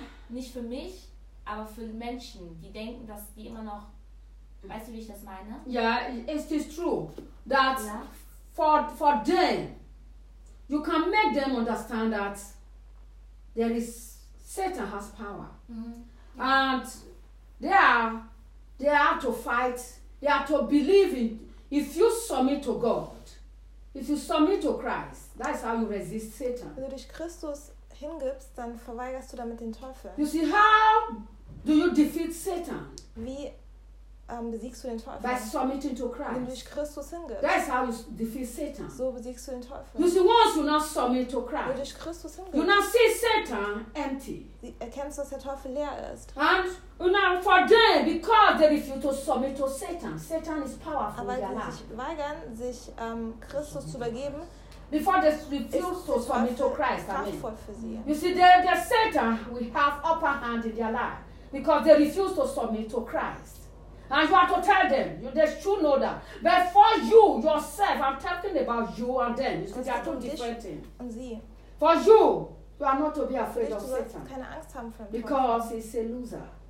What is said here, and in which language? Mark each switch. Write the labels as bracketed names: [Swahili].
[German] Nicht für mich, aber für Menschen, die denken, dass die immer noch. Weißt du, wie ich das meine? [English] Ja, it is true. That ja? for them, you can make them understand that there is Satan has power. Mhm. Ja. And they are to fight, they are to believe in. If you submit to God, if you submit to Christ, that is how you resist Satan. [German] Wenn du dich Christus hingibst, dann verweigerst du damit den Teufel. [English] You see, how do you defeat Satan? [German] Wie besiegst du den Teufel? [English] By submitting to Christ. [German] Wenn du dich Christus hingibst. [English] That is how you defeat Satan. [German] So besiegst du den Teufel. [English] You see, once you not submit to Christ, [German] wenn du dich Christus hingibst, [English] you now see Satan empty. [German] Erkennst, dass der Teufel leer ist. [English] And you now for them, because they refuse to submit to Satan. Satan is powerful. [German] Aber sie sich weigern, sich Christus zu übergeben. [English] Before they refuse to submit to Christ, amen. You see, the Satan will have upper hand in their life because they refuse to submit to Christ. And you have to tell them, they should know that. But for you, yourself, I'm talking about you and them. You see, they are two different things. For you, you are not to be afraid of Satan because he's a loser.